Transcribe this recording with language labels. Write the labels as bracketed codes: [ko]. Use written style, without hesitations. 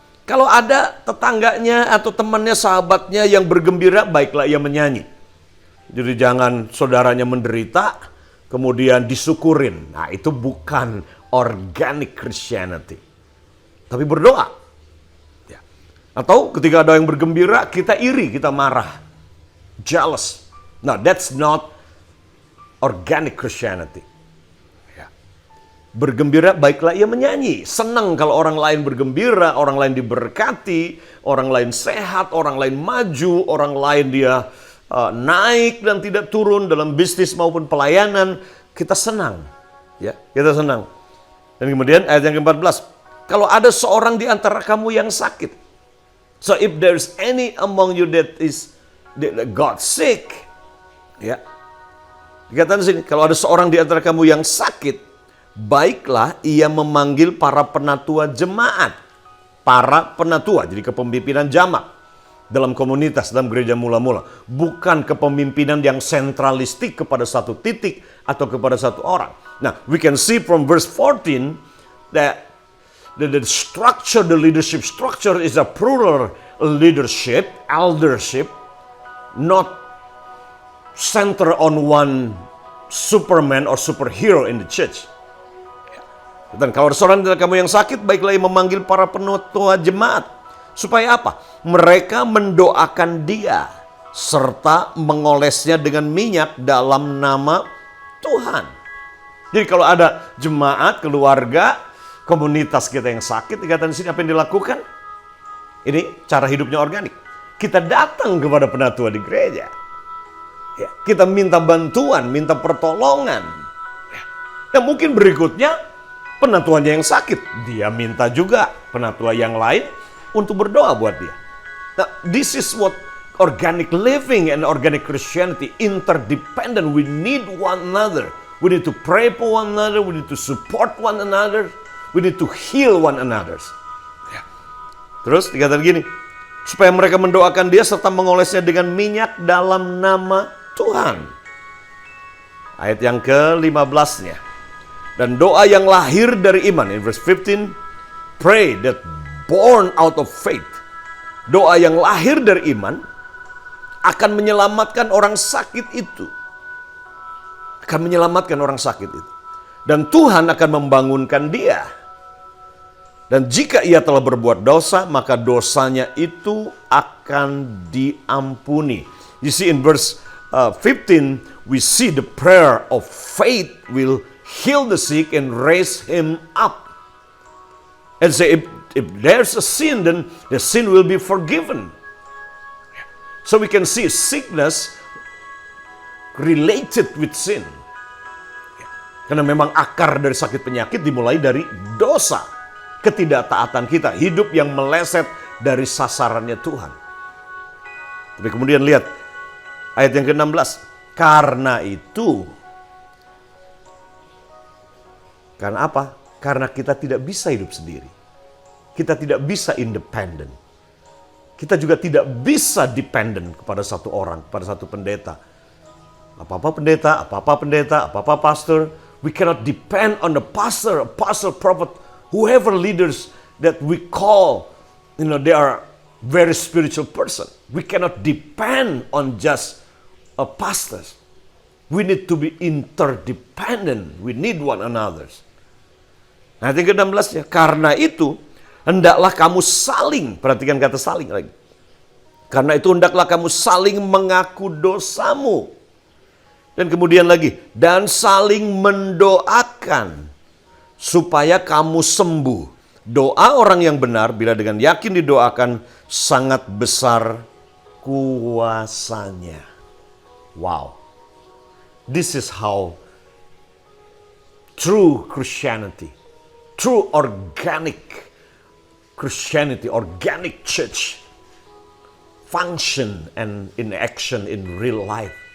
[id] Kalau ada tetangganya atau temannya, sahabatnya yang bergembira, baiklah ia menyanyi. Jadi jangan saudaranya menderita, kemudian disyukurin. Nah, itu bukan organic Christianity. Tapi berdoa. Ya. Atau ketika ada yang bergembira, kita iri, kita marah. [en] Jealous. Nah, that's not organic Christianity. [id] Ya. Bergembira, baiklah ia menyanyi. Senang kalau orang lain bergembira, orang lain diberkati, orang lain sehat, orang lain maju, orang lain dia naik dan tidak turun dalam bisnis maupun pelayanan. Kita senang. Ya, kita senang. Dan kemudian ayat yang ke-14. Kalau ada seorang di antara kamu yang sakit. [en] So if there's any among you that is got sick. [id] Ya. Dikatakan di sini, kalau ada seorang di antara kamu yang sakit, baiklah ia memanggil para penatua jemaat. Para penatua, jadi kepemimpinan jamaat dalam komunitas, dalam gereja mula-mula. Bukan kepemimpinan yang sentralistik kepada satu titik atau kepada satu orang. [en] Nah, we can see from verse 14 that the structure, the leadership structure is a plural leadership, eldership, not center on one superman or superhero in the church. [id] Dan kalau ada seorang dari kamu yang sakit, baiklah ia memanggil para penatua jemaat. Supaya apa? Mereka mendoakan dia serta mengolesnya dengan minyak dalam nama Tuhan. Jadi kalau ada jemaat, keluarga, komunitas kita yang sakit, dikatakan di sini apa yang dilakukan? Ini cara hidupnya organik. kita datang kepada penatua di gereja. Ya, kita minta bantuan, minta pertolongan. Ya, mungkin berikutnya penatuannya yang sakit, dia minta juga penatua yang lain untuk berdoa buat dia. [en] Nah, this is what organic living and organic Christianity, interdependent. We need one another. We need to pray for one another. We need to support one another. We need to heal one another. [id] Ya. Terus dikatakan gini, supaya mereka mendoakan dia serta mengolesnya dengan minyak dalam nama Tuhan. Ayat yang ke-15-nya. Dan doa yang lahir dari iman. In verse 15, pray that born out of faith. Doa yang lahir dari iman akan menyelamatkan orang sakit itu. Akan menyelamatkan orang sakit itu. Dan Tuhan akan membangunkan dia. Dan jika ia telah berbuat dosa, maka dosanya itu akan diampuni. [en] You see in verse 15, we see the prayer of faith will heal the sick and raise him up. And say, if there's a sin, then the sin will be forgiven. So we can see sickness related with sin. [id] Karena memang akar dari sakit penyakit dimulai dari dosa. Ketidaktaatan kita, hidup yang meleset dari sasarannya Tuhan. Tapi kemudian lihat ayat yang ke-16. Karena itu, karena apa? Karena kita tidak bisa hidup sendiri. Kita tidak bisa independen. Kita juga tidak bisa dependent kepada satu orang, kepada satu pendeta. Apa-apa pendeta, apa-apa pastor. [en] We cannot depend on the pastor, apostle, prophet, whoever leaders that we call, they are very spiritual person. We cannot depend on just a pastors. We need to be interdependent. We need one another. [id] Nah, yang ke-16 ya, karena itu hendaklah kamu saling, perhatikan kata saling lagi. Karena itu hendaklah kamu saling mengaku dosamu. Dan kemudian lagi, dan saling mendoakan supaya kamu sembuh. Doa orang yang benar bila dengan yakin didoakan sangat besar kuasanya. Wow. [en] This is how true Christianity, true organic Christianity, organic church function and in action in real life.